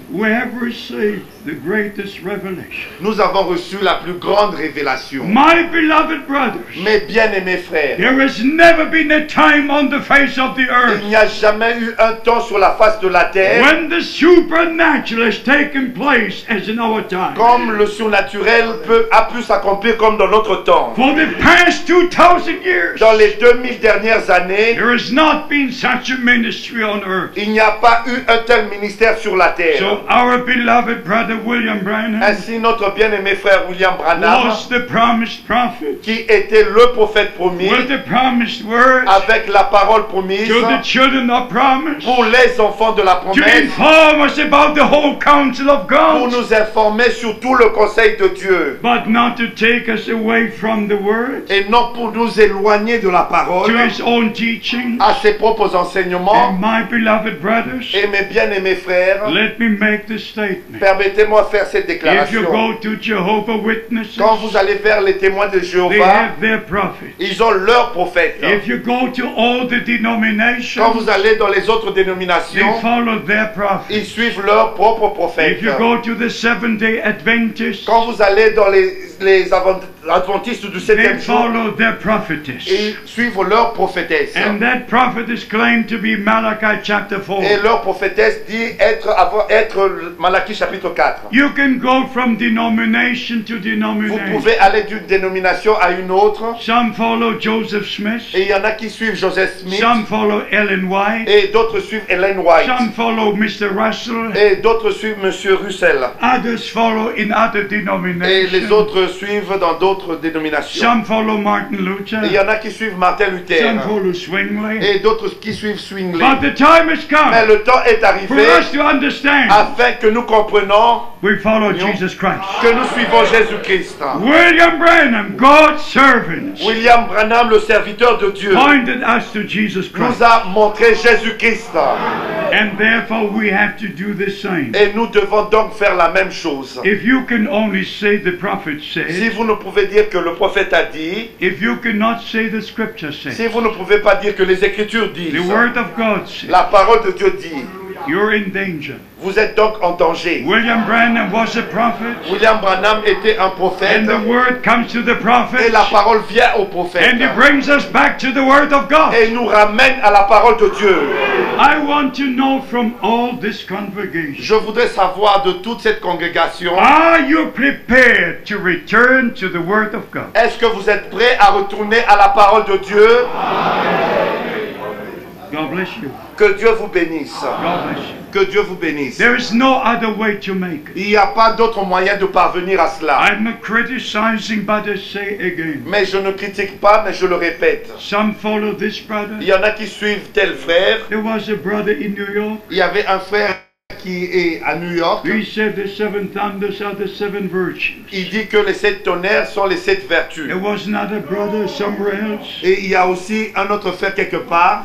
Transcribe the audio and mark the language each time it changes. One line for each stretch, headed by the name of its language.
English: we have received the greatest revelation.
French: nous avons reçu la plus grande révélation.
English: My beloved brothers,
French: Mes bien-aimés frères,
English: there has never been a time on the face of the earth
French: il n'y a jamais eu un temps sur la face de la terre
English: when the supernatural has taken place as in our time.
French: comme le surnaturel a pu s'accomplir comme dans notre temps.
English: For the past 2,000 years,
French: Dans les 2000 dernières années,
English: there has not been such a ministry on earth.
French: il n'y a pas eu un tel ministère sur la terre.
English: So our beloved brother William Branham
French: Ainsi, notre bien-aimé frère William Branham,
English: was the promised prophet
French: qui était le prophète promis,
English: with the promised word
French: avec la parole promise
English: to the children of promise,
French: pour les enfants de la
English: to
French: promesse,
English: inform us about the whole counsel of
French: pour
English: God,
French: nous informer sur tout le conseil de Dieu,
English: but not to take us away from the word,
French: et non pour nous éloigner de la parole,
English: to his own teaching.
French: à ses propres enseignements.
English: And my beloved brothers,
French: Et mes bien-aimés frères,
English: let me make the statement.
French: permettez-moi faire cette
English: If you
French: déclaration.
English: go to Jehovah Witnesses,
French: Quand vous allez vers les témoins de
English: they
French: Jéhovah,
English: have their prophets.
French: ils ont leur prophète.
English: If you go to all the
French: Quand
English: denominations,
French: vous allez dans les autres
English: they
French: dénominations,
English: follow their prophets.
French: ils suivent leur propre prophète.
English: If you go to the Seventh-day Adventists,
French: Quand vous allez dans les adventistes du
English: they
French: 7e jour,
English: follow their prophetess.
French: ils suivent leur prophétesse.
English: And that prophetess claimed to be Malachi chapter 4.
French: Et leur prophétesse dit être Malachie chapitre 4.
English: You can go from denomination to
French: Vous
English: denomination.
French: pouvez aller d'une dénomination à une autre.
English: Some follow Joseph Smith,
French: Et il y en a qui suivent Joseph Smith.
English: some follow Ellen White,
French: Et d'autres suivent Ellen White.
English: some follow Mr. Russell,
French: Et d'autres suivent Monsieur Russell.
English: others follow in other
French: Et les
English: denominations.
French: autres suivent dans d'autres dénominations.
English: Some follow Martin Luther,
French: Et il y en a qui suivent Martin Luther.
English: some follow Zwingli.
French: Et d'autres qui suivent Zwingli.
English: But the time has
French: Mais
English: come
French: le temps est
English: for
French: arrivé
English: us to understand
French: afin que nous comprenions
English: we follow Jesus Christ.
French: que nous suivons Jésus-Christ.
English: William Branham, God's servant,
French: William Branham, le serviteur de Dieu,
English: pointed us to Jesus Christ.
French: nous a montré Jésus-Christ.
English: And therefore we have to do the same.
French: Et nous devons donc faire la même chose.
English: If you can only say the prophet
French: Si
English: said,
French: vous ne pouvez dire que le prophète a dit,
English: if you cannot say the scripture said,
French: si vous ne pouvez pas dire que les Écritures
English: the
French: disent,
English: word of God said,
French: la parole de Dieu dit,
English: you're in danger.
French: vous êtes donc en danger.
English: William Branham was a prophet,
French: William Branham était un prophète
English: and the word comes to the prophet,
French: et la parole vient au prophète
English: and it brings us back to the word of God.
French: et nous ramène à la parole de Dieu.
English: I want to know from all this congregation,
French: Je voudrais savoir de toute cette congrégation,
English: are you prepared to return to the word of God?
French: est-ce que vous êtes prêts à retourner à la parole de Dieu?
English: God bless you.
French: Que Dieu vous bénisse.
English: God bless you.
French: Que Dieu vous bénisse.
English: There is no other way to make it.
French: Il n'y a pas d'autre moyen de parvenir à cela.
English: I'm not criticizing, but I say again.
French: Mais je ne critique pas, mais je le répète.
English: Some follow this brother.
French: Il y en a qui suivent tel frère.
English: There was a brother in New York.
French: Il y avait un frère qui est à New York,
English: He said the seven thunders are the seven virtues.
French: il dit que les 7 tonnerres sont les 7 vertus.
English: There was another brother somewhere else.
French: Et il y a aussi un autre frère quelque part,